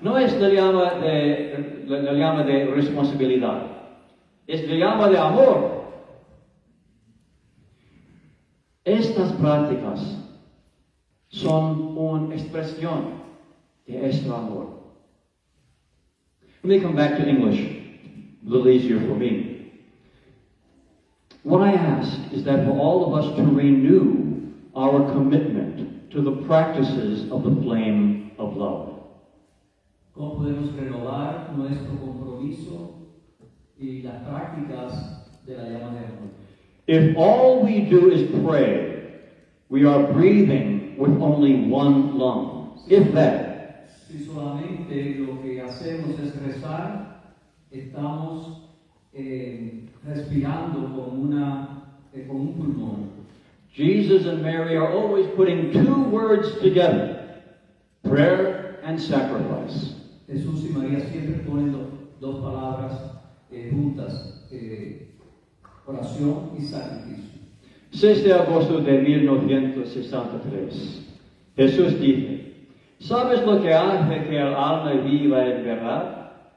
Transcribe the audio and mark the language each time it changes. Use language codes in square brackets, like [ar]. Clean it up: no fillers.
[es] No es la llama de responsabilidad. Es la llama de amor. Estas prácticas son una expresión de este amor. [en] Let me come back to English, a little easier for me. What I ask is that for all of us to renew our commitment to the practices of the flame of love. [es] ¿Cómo podemos renovar nuestro compromiso y las prácticas de la llama de amor? [en] If all we do is pray, we are breathing with only one lung. If that. [es] Si solamente lo que hacemos es rezar, estamos respirando con un pulmón. [en] Jesus and Mary are always putting two words together, prayer and sacrifice. [es] Jesús y María siempre ponen dos palabras juntas, oración y sacrificio. 6 de agosto de 1963, Jesús dice, ¿sabes lo que hace que el alma viva en verdad?